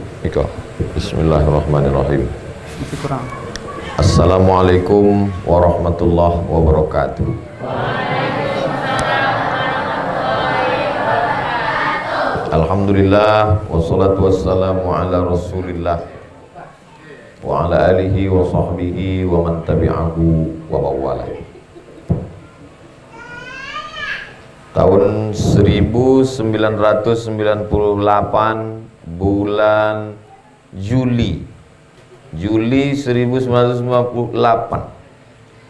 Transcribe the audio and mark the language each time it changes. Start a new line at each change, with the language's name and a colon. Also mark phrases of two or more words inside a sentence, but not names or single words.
Minangkabau: Iko.
Arabic: بسم الله الرحمن الرحيم.
Indonesian: Masih kurang.
Arabic: السلام عليكم ورحمة الله وبركاته. الحمد لله والصلاة والسلام على رسول الله وعلى آله وصحبه ومن تبعه وبوالى.
Indonesian: Tahun 1998 bulan Juli 1998.